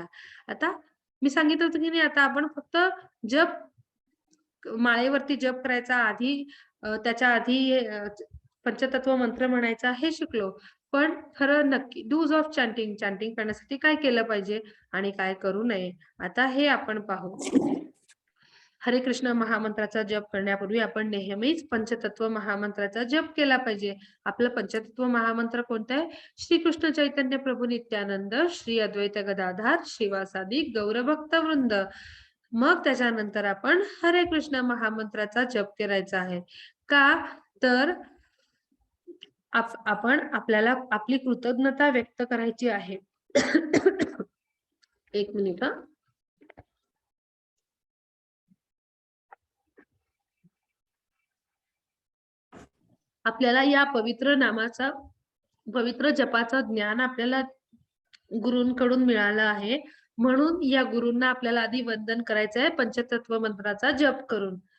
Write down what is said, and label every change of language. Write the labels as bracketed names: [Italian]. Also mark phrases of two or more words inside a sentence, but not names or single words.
[Marathi] आता मी सांगितलं होतं की नाही, आता आपण फक्त जप माळेवरती जप करायचा आधी त्याच्या आधी पंचतत्व मंत्र म्हणायचा हे शिकलो. पण खरं नक्की [English] do's of chanting [Marathi] करण्यासाठी काय केलं पाहिजे आणि काय करू नये, आता हे आपण पाहू. हरे कृष्ण महामंत्राचा जप करण्यापूर्वी आपण नेहमीच पंचतत्व महामंत्राचा जप केला पाहिजे. आपलं पंचतत्व महामंत्र कोणतं आहे? श्री कृष्ण चैतन्य प्रभू नित्यानंद, श्री अद्वैत गदाधार, श्रीवासादि गौरभक्त वृंद. मग त्याच्यानंतर आपण हरे कृष्ण महामंत्राचा जप करायचा आहे. का तर आपण आपल्याला आपली कृतज्ञता व्यक्त करायची आहे. एक मिनिट हा. आपल्याला या पवित्र नामाचा, पवित्र जपाचं ज्ञान आपल्याला गुरूंकडून मिळालं आहे, म्हणून या गुरूंना आपल्याला आधी वंदन करायचं आहे पंचतत्व मंत्राचा जप करून.